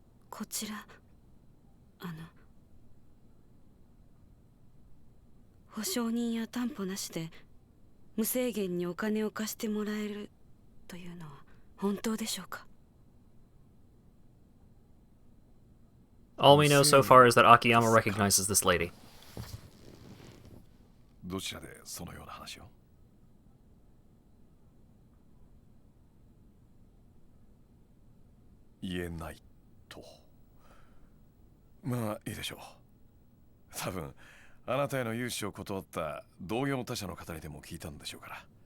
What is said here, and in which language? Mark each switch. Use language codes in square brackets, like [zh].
[ja] こちら保証人や担保なしで無制限にお金を貸してもらえるというのは本当でしょうか。 [en] All we know so far is that Akiyama recognizes this lady. [ja] どちらでそのような話を。言えないと。まあいいでしょう。多分あなたへの融資を断った同業他社の方にでも聞いたんでしょうから。